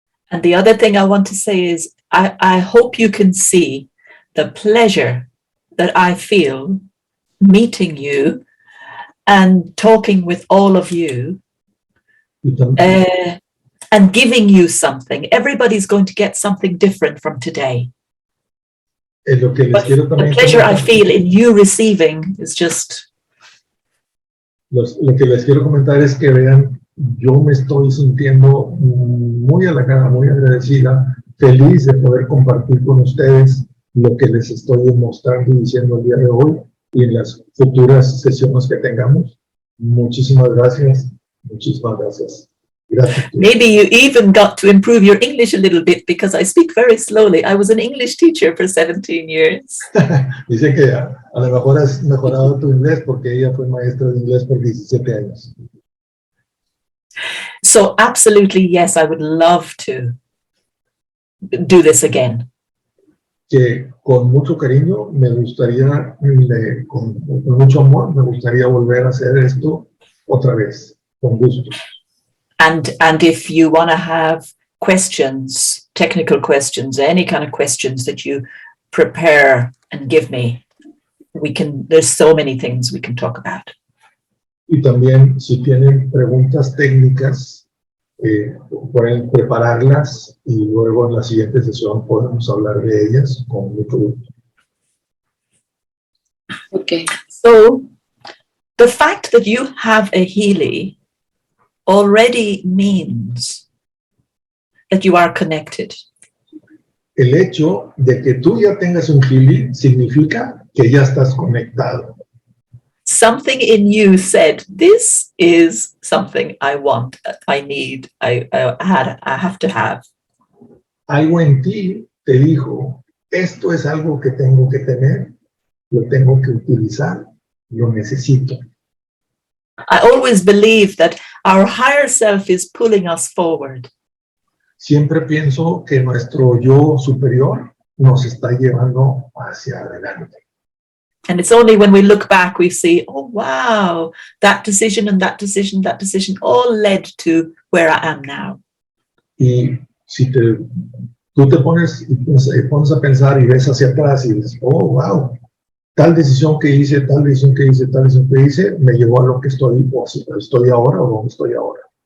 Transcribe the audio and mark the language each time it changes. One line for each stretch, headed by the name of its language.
English: And the other thing I want to say is I hope you can see the pleasure that I feel meeting you and talking with all of you and giving you something. Everybody's going to get something different from today. But the pleasure I feel in you receiving is just...
Spanish: Lo que les quiero comentar es que vean, yo me estoy sintiendo muy halagada, muy agradecida feliz de poder compartir con ustedes lo que les estoy mostrando y diciendo el día de hoy y en las futuras sesiones que tengamos. Muchísimas gracias. Muchísimas gracias. Gracias.
English: Maybe you even got to improve your English a little bit because I speak very slowly. I was an English teacher for 17 years.
Spanish: Dice que a lo mejor has mejorado tu inglés porque ella fue maestra de inglés por 17 años.
English: So absolutely, yes, I would love to do this again.
Spanish: Que con mucho cariño me gustaría, con mucho amor, me gustaría volver a hacer esto otra vez, con gusto.
English: And if you want to have questions, technical questions, any kind of questions that you prepare and give me, there's so many things we can talk about.
Spanish: Y también si tienen preguntas técnicas, pueden prepararlas y luego en la siguiente sesión podemos hablar de ellas con mucho gusto.
English: Okay. So the fact that you have a Healy already means that you are connected.
Spanish: El hecho de que tú ya tengas un Healy significa que ya estás conectado.
English: Something in you said, this is something I want, I need, I have to have.
Spanish: Algo en ti te dijo, esto es algo que tengo que tener, lo tengo que utilizar, lo necesito.
English: I always believe that our higher self is pulling us forward.
Spanish: Siempre pienso que nuestro yo superior nos está llevando hacia adelante.
English: And it's only when we look back, we see, oh, wow, that decision and that decision all led to where I am now.
Spanish: Y si tú te pones a pensar y ves hacia atrás y dices, oh, wow, tal decisión que hice, tal decisión que hice, tal decisión que hice, me llevó a lo que estoy ahora o donde estoy ahora.